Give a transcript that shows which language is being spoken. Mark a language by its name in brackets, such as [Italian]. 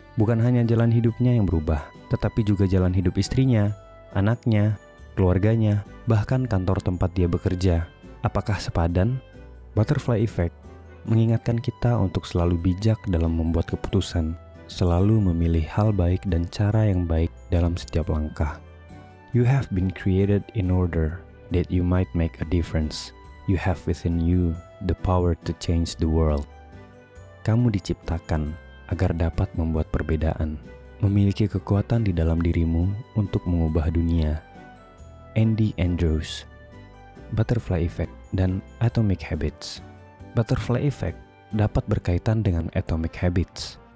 [Indonesian] Bukan hanya jalan hidupnya yang berubah, tetapi juga jalan hidup istrinya, anaknya, keluarganya, bahkan kantor tempat dia bekerja. Apakah sepadan? Butterfly Effect mengingatkan kita untuk selalu bijak dalam membuat keputusan, selalu memilih hal baik dan cara yang baik dalam setiap langkah. [English] You have been created in order that you might make a difference. You have within you the power to change the world. [Indonesian] Kamu diciptakan agar dapat membuat perbedaan, memiliki kekuatan di dalam dirimu untuk mengubah dunia. Andy Andrews. Butterfly Effect dan Atomic Habits. Butterfly Effect dapat berkaitan dengan Atomic Habits.